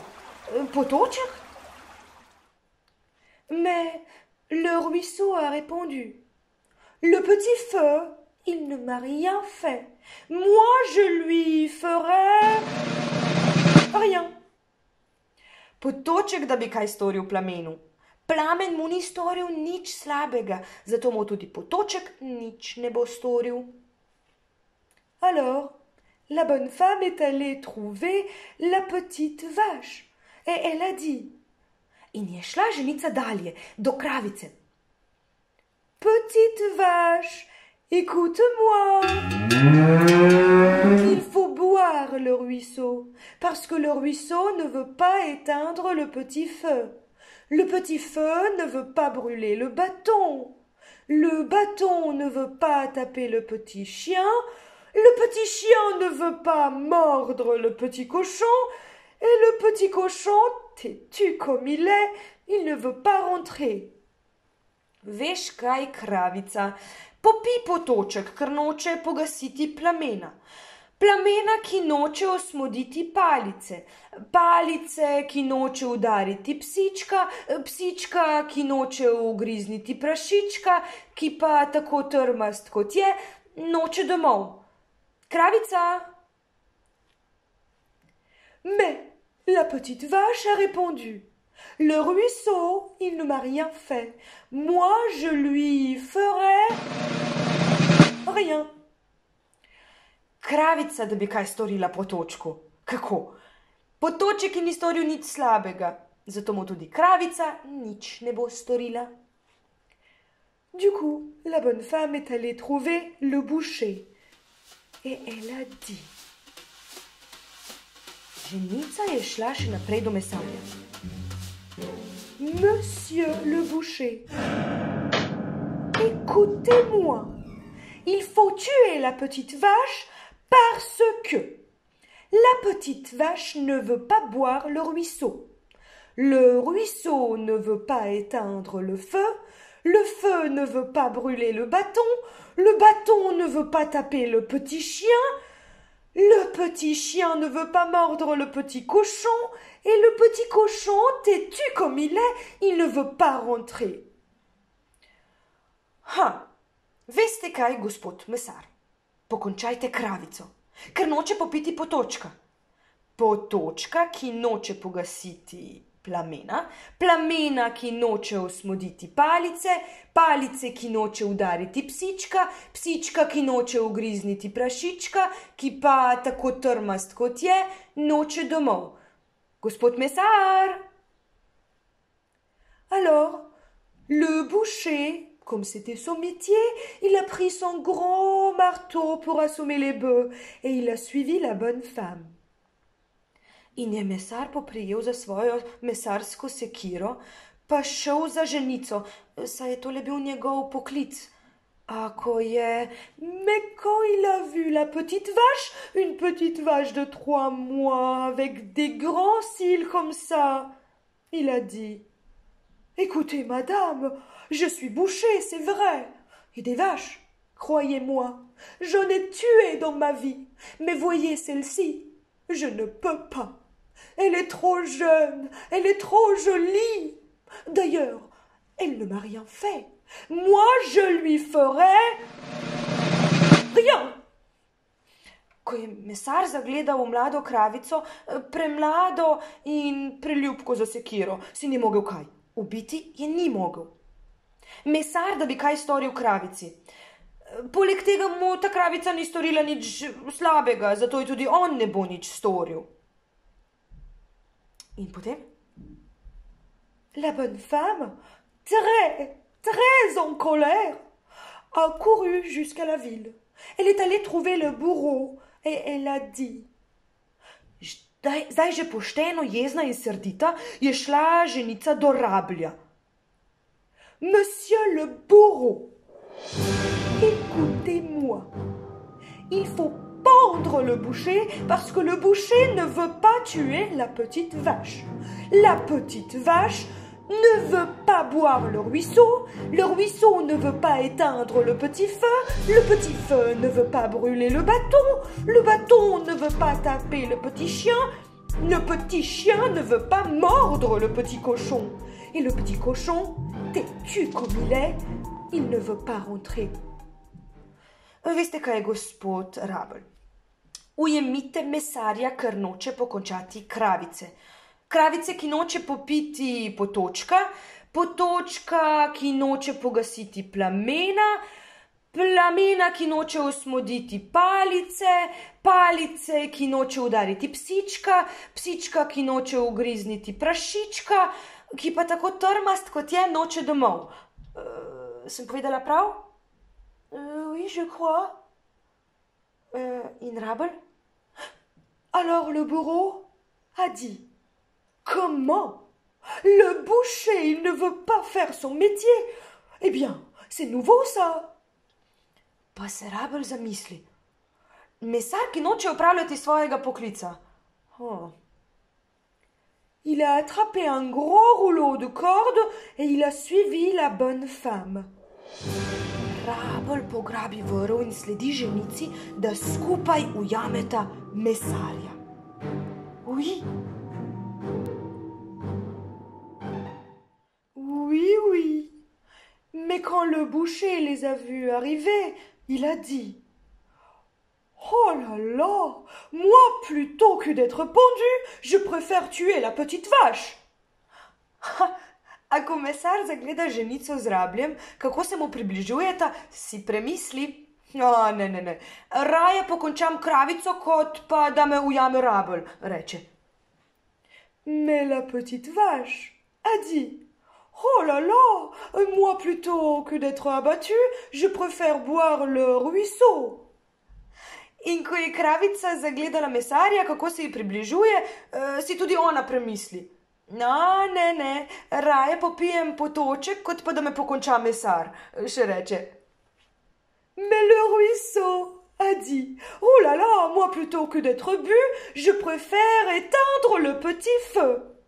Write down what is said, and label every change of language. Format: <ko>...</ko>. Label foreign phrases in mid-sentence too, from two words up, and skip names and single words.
<sl>Potoček?</sl> <fr>Mais le ruisseau a répondu: Le petit feu, il ne m'a rien fait. Moi, je lui ferai rien.</fr> <sl>Potoček, da bi kaj storil Plamenu. Plamen mu ni storil nič slabega, zato mu tudi potoček nič ne bo storil.</sl> <fr>Alors, la bonne femme est allée trouver la petite vache et elle a dit:</fr> <sl>In je šla ženica dalje, do kravice.</sl> <fr>Petite vache, écoute-moi. Il faut boire le ruisseau, parce que le ruisseau ne veut pas éteindre le petit feu. Le petit feu ne veut pas brûler le bâton. Le bâton ne veut pas taper le petit chien. Le petit chien ne veut pas mordre le petit cochon. Et le petit cochon, têtu comme il ne veut pas rentrer.</fr> <sl>Veš kaj, kravica? Popi potoček, ker noče pogasiti plamena. Plamena, ki noče osmoditi palice. Palice, ki noče udariti psička. Psička, ki noče ugrizniti prašička, ki pa, tako trmast kot je, noče domov. Kravica?</sl> <fr>Mais la petite vache a répondu: Le ruisseau, il ne m'a rien fait. Moi, je lui ferai rien.</fr> <sl>Kravica, da bi kaj storila potočku. Kako? Potoček ni storil nič slabega, zato mu tudi kravica nič ne bo storila.</sl> <fr>Du coup, la bonne femme est allée trouver le boucher et elle a dit:</fr> <sl>Ženica je šla še naprej do mesarja.</sl> <fr>Monsieur le boucher, écoutez-moi. Il faut tuer la petite vache parce que la petite vache ne veut pas boire le ruisseau. Le ruisseau ne veut pas éteindre le feu ne veut pas brûler le bâton ne veut pas taper le petit chien ne veut pas mordre le petit cochon, et le petit cochon, têtu comme il ne veut pas rentrer.</fr> <sl>Veste kaj, gospod mesar? Pokončajte kravico, ker noče popiti potočka. potočka, ki noče pogasiti plamena, plamena, ki noče osmoditi palice, palice, ki noče udariti psička, psička, ki noče ugrizniti prašička, ki pa, tako trmast kot je, noče domov. Gospod mesar!</sl> <fr>Alors, le boucher, comme c'était son métier, il a pris son grand marteau pour assommer les bœufs et il a suivi la bonne femme.</fr> <sl>In je mesar poprijel za svojo mesarsko sekiro, pa šel za ženico, saj je tole bil njegov poklic. A ko je...</sl> <fr>Mais quand il a vu la petite vache, une petite vache de 3 mois, avec des grands cils comme ça, il a dit: Écoutez, madame, je suis boucher, c'est vrai, et des vaches, croyez-moi, j'en ai tué dans ma vie, mais voyez celle-ci, je ne peux pas. Elle est trop jeune, elle est trop jolie. D'ailleurs, elle ne m'a rien fait. Moi, je lui ferai rien.</fr> <sl>Ko je mesar zagledal mlado kravico, premlado in preljubko za sekiro, si ni mogel kaj. Ubiti je ni mogel. Mesar, da bi kaj storil kravici. Poleg tega mu ta kravica ni storila nič slabega, zato je tudi on ne bo nič storil. In potem?</sl> <fr>La bonne femme, très en colère, a couru jusqu'à la ville. Elle est allée trouver le bourreau et elle a dit:</fr> <sl>Zdaj že pošteno jezna in srdita je šla ženica do rablja.</sl> <fr>Monsieur le bourreau, écoutez-moi. Il faut pendre le boucher parce que le boucher ne veut pas tuer la petite vache. La petite vache ne veut pas boire le ruisseau ne veut pas éteindre le petit feu ne veut pas brûler le bâton ne veut pas taper le petit chien ne veut pas mordre le petit cochon. Et le petit cochon, têtu comme il ne veut pas rentrer.</fr> <sl>Veste kaj, gospod Rabelj? Ujemite mesarja, ker noče pokončati kravice. Kravice, ki noče popiti potočka, potočka, ki noče pogasiti plamena, plamena, ki noče osmoditi palice, palice, ki noče udariti psička, psička, ki noče ugrizniti prašička, ki pa tako trmast kot je, noče domov. Sem povedala prav?</sl> <fr>Oui, je crois.</fr> <sl>In Rabelj?</sl> <fr>Alors le bourreau a dit: Comment? Le boucher, il ne veut pas faire son métier. Eh bien, c'est nouveau ça.</fr> <sl>Pa se Rabelj zamisli. Mesar, ki noče opravljati svojega poklica.</sl> <fr>Il a attrapé un gros rouleau de corde et il a suivi la bonne femme.</fr> <sl>Rabelj pograbi vrv in sledi ženici, da skupaj ujameta mesarja.</sl> <fr>Oui. Oui. Mais quand le boucher les a vus arriver, il a dit: Oh là là, moi plutôt que d'être pendu, je préfère tuer la petite vache.</fr> <sl>A ko mesar zagleda ženico z rabljem, kako se mu približujeta, si premisli: Ne, raje pokončam kravico, kot pa da me ujame Rabelj, reče.</sl> <fr>Mais la petite vache a dit: Oh là là, moi plutôt que d'être abattu, je préfère boire le ruisseau.</fr> <sl>In ko je kravica zagledala mesarja, kako se ji približuje, si tudi ona premisli: Ne, raje popijem potoček, kot pa da me pokonča mesar, še reče.</sl> <fr>Mais le ruisseau a dit: Oh là là, moi plutôt que d'être bu, je préfère éteindre le petit feu.</fr>